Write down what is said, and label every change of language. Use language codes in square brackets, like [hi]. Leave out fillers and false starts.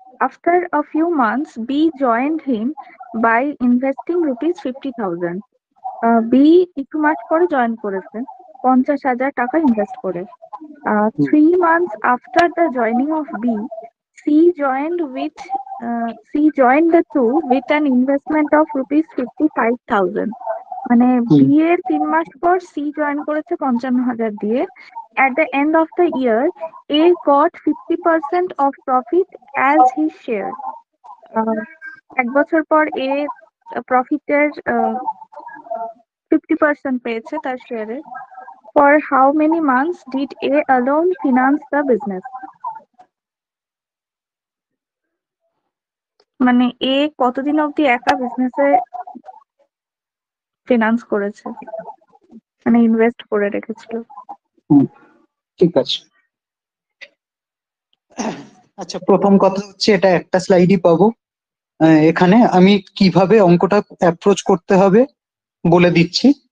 [en] After a few months, B joined him by investing rupees 50,000. [bn] B কিছু মাস পরে join করেছে 50,000 টাকা ইনভেস্ট করে। হুম [en] 3 months after the joining of B, C joined with C joined the two with an investment of rupees 55,000. [bn] মানে হুম B এর 3 মাস পর C join করেছে 55,000 দিয়ে। [en] At the end of the year, A got 50% of profit as his share. [bn] এক বছর পর এ প্রফিটের 50% পেয়েছে তার শেয়ারে। [en] For how many months did A alone finance the business? [bn] মানে এ কতদিন অবধি একা বিজনেসে ফিনান্স করেছে, মানে ইনভেস্ট করে রেখেছিল। হুম, ঠিক আছে। আচ্ছা, প্রথম কথা হচ্ছে এটা একটা স্লাইডই পাবো। এখানে আমি কিভাবে অঙ্কটা অ্যাপ্রোচ করতে হবে বলে দিচ্ছি।